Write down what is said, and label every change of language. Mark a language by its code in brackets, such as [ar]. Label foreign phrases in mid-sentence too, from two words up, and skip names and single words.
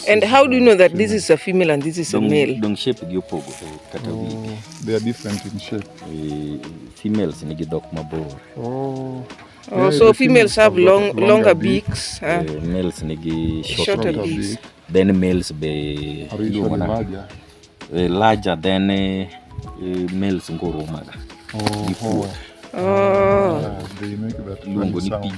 [en] and how do you know that this is a female and this is a male? They are different in shape. [luo] Females ni gidok mabor. [en] So females have longer beaks. Males ni shorter beaks. Then males be are usually larger. Larger than males ngurumaga. They make that funny sound.